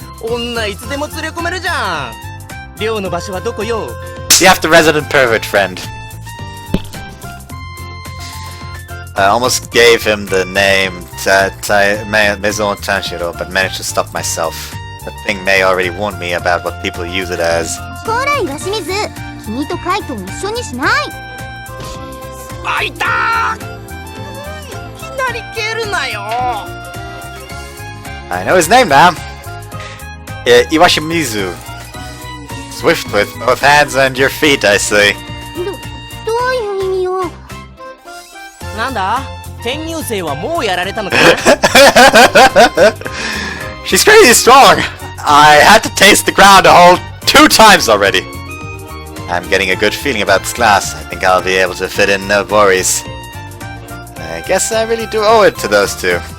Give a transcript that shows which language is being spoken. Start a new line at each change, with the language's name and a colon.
Japanese: 女いつでも連れ込めるじゃん。寮の場所はどこよ？
English: You have the resident pervert friend. I almost gave him the name Maison Tanshiro, but managed to stop myself. That thing may already warn me about what people use it as.
Japanese: こら岩清水、君とカイトを一緒にしない。あいたー！いきなり蹴るなよ。
English: I know his name now. Iwashimizu. Swift with both hands and your feet, I see.
Japanese: どういう意味よ。なんだ？転入生はもうやられたのか？
English: She's crazy strong. I had to taste the ground a whole 2 times already. I'm getting a good feeling about this class. I think I'll be able to fit in, no worries. I guess I really do owe it to those two.